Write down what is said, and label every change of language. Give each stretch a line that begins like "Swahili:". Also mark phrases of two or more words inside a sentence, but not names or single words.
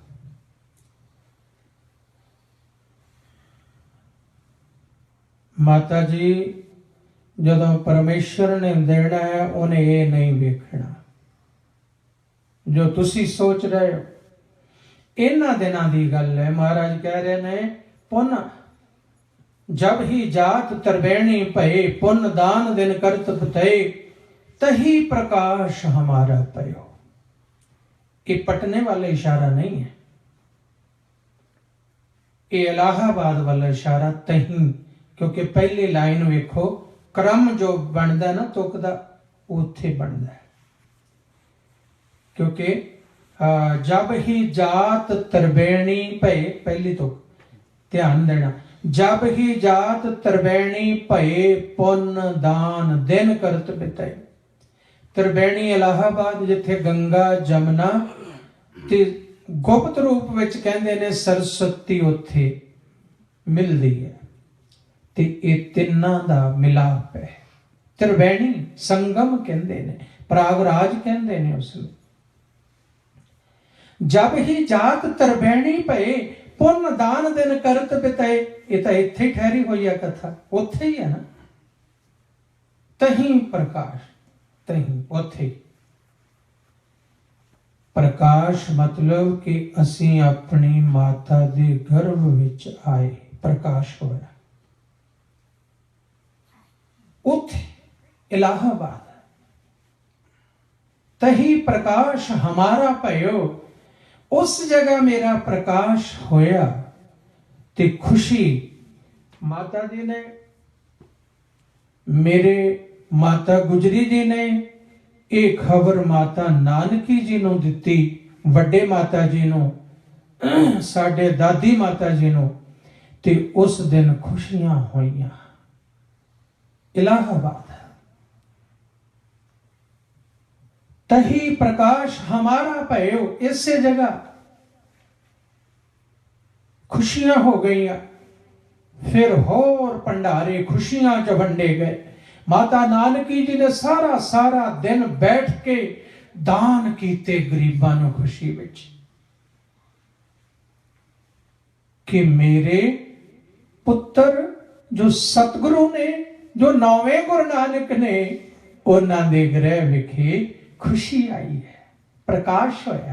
Punjabi: ਮਾਤਾ ਜੀ ਜਦੋਂ ਪਰਮੇਸ਼ਵਰ ਨੇ ਦੇਣਾ ਹੈ ਉਨ੍ਹੇਂ ਯੇ ਨਹੀਂ ਵੇਖਣਾ ਜੋ ਤੁਸੀਂ ਸੋਚ ਰਹੇ ਹੋ। ਇਨ੍ਹਾਂ ਦਿਨਾਂ ਦੀ ਗੱਲ ਹੈ। ਮਹਾਰਾਜ ਕਹਿ ਰਹੇ ਨੇ
Braj: पुण्य जब ही जात त्रिवेणी भये पुण्य दान दिन करत बितए तही प्रकाश हमारा पयो।
Punjabi: ਯੇ ਪਟਨੇ ਵਾਲਾ ਇਸ਼ਾਰਾ ਨਹੀਂ ਹੈ, ਯੇ ਇਲਾਹਾਬਾਦ ਵਾਲਾ ਇਸ਼ਾਰਾ ਤਹੀ, ਕਿਉਂਕਿ ਪਹਿਲੀ ਲਾਈਨ ਵੇਖੋ ਕ੍ਰਮ ਜੋ ਬਣਦਾ ਨਾ ਤੁਕ ਦਾ ਉੱਥੇ ਬਣਦਾ ਹੈ।
Braj: क्योंकि जब ही जात त्रिवेणी भये,
Punjabi: ਪਹਿਲੀ ਤੁਕ ਧਿਆਨ ਦੇਣਾ,
Braj: जब ही जात त्रिवेणी भये पुण्य दान दिन करत बितए।
Punjabi: ਤ੍ਰਿਵੇਣੀ ਇਲਾਹਾਬਾਦ ਜਿੱਥੇ ਗੰਗਾ ਜਮੁਨਾ ਤੇ ਗੁਪਤ ਰੂਪ ਵਿਚ ਕਹਿੰਦੇ ਨੇ ਸਰਸਵਤੀ ਉੱਥੇ ਮਿਲਦੀ ਹੈ ਤੇ ਯੇ ਤਿੰਨਾਂ ਦਾ ਮਿਲਾਪ ਹੈ। ਤ੍ਰਿਵੇਣੀ ਸੰਗਮ ਕਹਿੰਦੇ ਨੇ, ਪ੍ਰਾਗਰਾਜ ਕਹਿੰਦੇ ਨੇ ਉਸਨੂੰ।
Braj: जब ही जात त्रिवेणी भये पुण्य दान दिन करत बितए,
Punjabi: ਯੇ ਤਾਂ ਇੱਥੇ ਹੀ ਠਹਿਰੀ ਹੋਈ ਹੈ ਕਥਾ, ਉੱਥੇ ਹੀ ਹੈ ਨਾ।
Braj: तहीं प्रकाश,
Punjabi: ਤਹੀਂ ਉੱਥੇ ਪ੍ਰਕਾਸ਼ ਮਤਲਬ ਕਿ ਅਸੀਂ ਅਪਣੀ ਮਾਤਾ ਦੇ ਗਰਭ ਵਿਚ ਆਏ, ਪ੍ਰਕਾਸ਼ ਹੋਇਆ ਉੱਥੇ ਇਲਾਹਾਬਾਦ।
Braj: तही प्रकाश हमारा भयो,
Punjabi: ਉਸ ਜਗ੍ਹਾ ਮੇਰਾ ਪ੍ਰਕਾਸ਼ ਹੋਇਆ ਤੇ ਖੁਸ਼ੀ ਮਾਤਾ ਜੀ ਨੇ, ਮੇਰੇ ਮਾਤਾ ਗੁਜਰੀ ਜੀ ਨੇ, मेरे माता गुजरी जी ने ਇਹ ਖਬਰ ਮਾਤਾ ਨਾਨਕੀ ਜੀ ਨੂੰ ਦਿੱਤੀ, ਵੱਡੇ ਮਾਤਾ ਜੀ ਨੂੰ, ਸਾਡੇ ਦਾਦੀ ਮਾਤਾ ਜੀ ਨੂੰ, ਤੇ ਉਸ ਦਿਨ ਖੁਸ਼ੀਆਂ ਹੋਈਆਂ। इलाहाबाद
Braj: तही प्रकाश हमारा भयो,
Punjabi: ਇਸਸੇ ਜਗ੍ਹਾ ਖੁਸ਼ੀਆਂ ਹੋ ਗਈ। ਫਿਰ ਹੋਰ ਭੰਡਾਰੇ ਖੁਸ਼ੀਆਂ ਚ ਵੰਡੇ ਗਏ। ਮਾਤਾ ਨਾਨਕੀ ਜੀ ਨੇ ਸਾਰਾ ਸਾਰਾ ਦਿਨ ਬੈਠ ਕੇ ਦਾਨ ਕੀਤੇ ਗਰੀਬਾਂ ਨੂੰ ਖੁਸ਼ੀ ਵਿਚ, ਕਿ ਮੇਰੇ ਪੁੱਤਰ ਜੋ ਸਤਿਗੁਰੂ ਨੇ, ਜੋ ਨੌਵੇਂ ਗੁਰੂ ਨਾਨਕ ਨੇ, ਉਨ੍ਹਾਂ ਦੇ ਗ੍ਰਹਿ ਵਿਖੇ ਖੁਸ਼ੀ ਆਈ ਹੈ, ਪ੍ਰਕਾਸ਼ ਹੋਇਆ।